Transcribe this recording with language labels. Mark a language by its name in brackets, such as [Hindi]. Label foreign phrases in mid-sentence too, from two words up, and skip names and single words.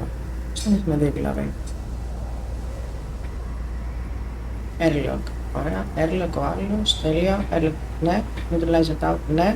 [Greek] Στον έχουμε δει δηλαδή. Airlock, ωραία. Airlock ο άλλος, τέλεια. Airlock, ναι. [English] Neutralize it out, [Greek] ναι.